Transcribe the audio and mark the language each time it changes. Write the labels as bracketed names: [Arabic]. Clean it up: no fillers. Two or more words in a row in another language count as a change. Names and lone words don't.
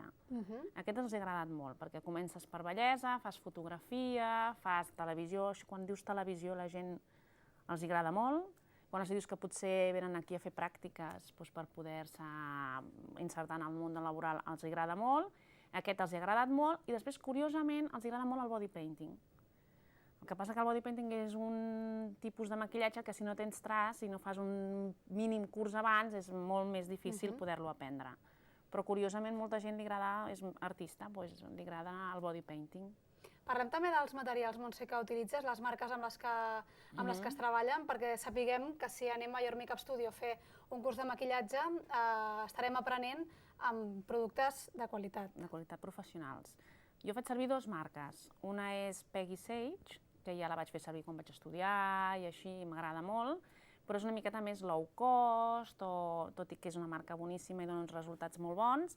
[Catalan] Aquest els ha agradat molt, perquè comences per bellesa, fas fotografia, fas televisió. Quan dius televisió la gent els agrada molt. Quan els dius que potser venen aquí a fer pràctiques per poder-se insertar en el món laboral, els agrada molt. Aquest els ha agradat molt i després, curiosament, els agrada molt el [English] body painting. [Catalan] El que passa que el [English] body painting [Catalan] és un tipus de maquillatge que si no tens traç, si no fas un mínim curs abans, és molt més difícil poder-lo aprendre. Però curiosament molta gent li agrada, és artista, li agrada el [English] body painting. [Catalan] Parlem també dels materials, Montse, que utilitzes, les marques amb les que es treballen, perquè sapiguem que si anem a Your Makeup Studio a fer un curs de maquillatge estarem aprenent amb productes de qualitat. De qualitat professionals. Jo faig servir dues marques. Una és Peggy Sage, que ja la vaig fer servir quan vaig estudiar i així, m'agrada molt, però és una miqueta més [English] low cost, [Catalan] tot i que és una marca boníssima i dona uns resultats molt bons.